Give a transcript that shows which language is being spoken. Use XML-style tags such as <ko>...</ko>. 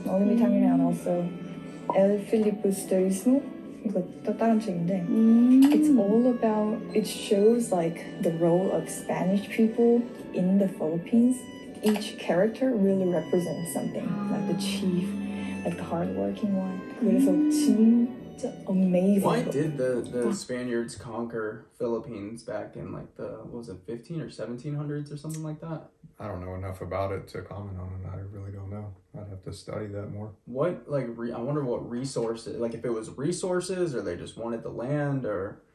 <en>얼미탕이네 and also El Filibusterismo.</en> <ko>이것도 다른 책인데.</ko> <en>It's all about, it shows like the role of Spanish people in the Philippines. Each character really represents something. Like the chief, like the hardworking one.</en> <ko>그래서 진짜 amazing.</ko> <en>Why book. did the Spaniards conquer Philippines back in like the, what was it, 15 or 1700s or something like that? I don't know enough about it to comment on it. I really don't know. I'd have to study that more. What, like, I wonder what resources, like if it was resources or they just wanted the land or...</en>